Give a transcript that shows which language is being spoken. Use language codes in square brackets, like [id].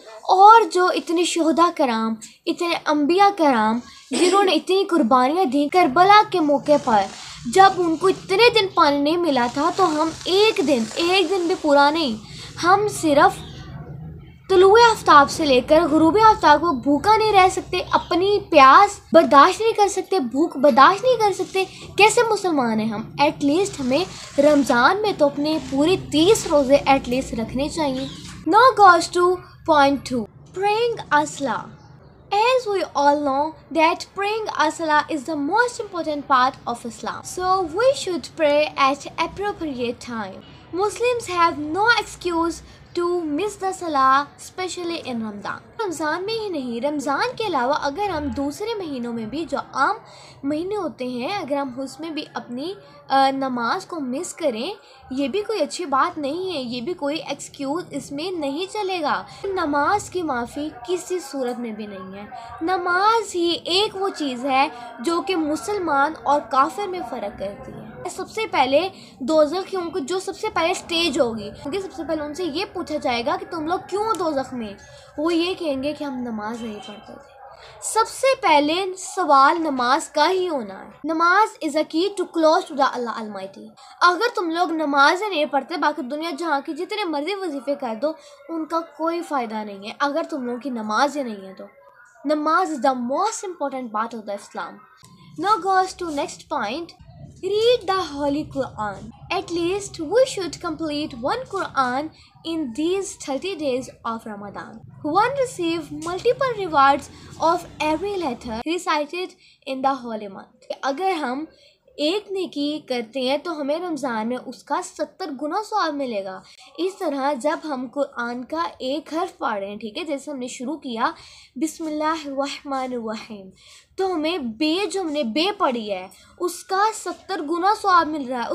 [hi] और जो इतने शोहदा कराम, इतने अम्बिया कराम जिन्होंने इतनी कुर्बानियाँ दी करबला के मौके पर, जब उनको इतने दिन पानी नहीं मिला था तो हम एक दिन भी पूरा नहीं, हम सिर्फ तुलुए आफ्ताब से लेकर गुरूब आफ्ताब को भूखा नहीं रह सकते, अपनी प्यास बर्दाश्त नहीं कर सकते, भूख बर्दाश्त नहीं कर सकते. कैसे मुसलमान हैं हम? एटलीस्ट हमें रमज़ान में तो अपने पूरे 30 रोज़े एटलीस्ट रखने चाहिए. [en] Now goes to point 2. Praying as-salah. As we all know that praying as-salah is the most important part of Islam. So we should pray at appropriate time. Muslims have no excuse to miss the salah, especially in Ramadan. [hi] Ramzan में ही नहीं, रमज़ान के अलावा अगर हम दूसरे महीनों में भी जो आम महीने होते हैं, अगर हम उसमें भी अपनी नमाज को मिस करें, ये भी कोई अच्छी बात नहीं है, ये भी कोई एक्सक्यूज़ इसमें नहीं चलेगा. नमाज की माफ़ी किसी सूरत में भी नहीं है. नमाज ही एक वो चीज़ है जो कि मुसलमान और काफिर में फ़र्क करती है. सबसे पहले दोज़ख को जो सबसे पहले स्टेज होगी, क्योंकि सबसे पहले उनसे ये पूछा जाएगा कि तुम लोग क्यों दोज़ख में, वो ये कहेंगे कि हम नमाज नहीं पढ़ते थे. सबसे पहले सवाल नमाज का ही होना है. नमाज [en] Is a key to close to the Allah almighty. [hi] अगर तुम लोग नमाज नहीं पढ़ते, बाकी दुनिया जहाँ की जितने मर्जी वजीफे कर दो, उनका कोई फ़ायदा नहीं है अगर तुम लोगों की नमाज ही नहीं है. [en] तो namaz is the most important part of the Islam. Now goes to next point. Read the Holy Quran. At least we should complete one Quran in these 30 days of Ramadan. One receive multiple rewards of every letter recited in the holy month. [hi] अगर हम एक नेकी करते हैं तो हमें रमज़ान में उसका 70 गुना सवाब मिलेगा. इस तरह जब हम कुरान का एक हर्फ पढ़ रहे हैं, ठीक है, जैसे हमने शुरू किया बिस्मिल्लाहिर्रहमानिर्रहीम, तो हमें जो हमने बे पढ़ी है उसका 70 गुना सवाब मिल रहा है.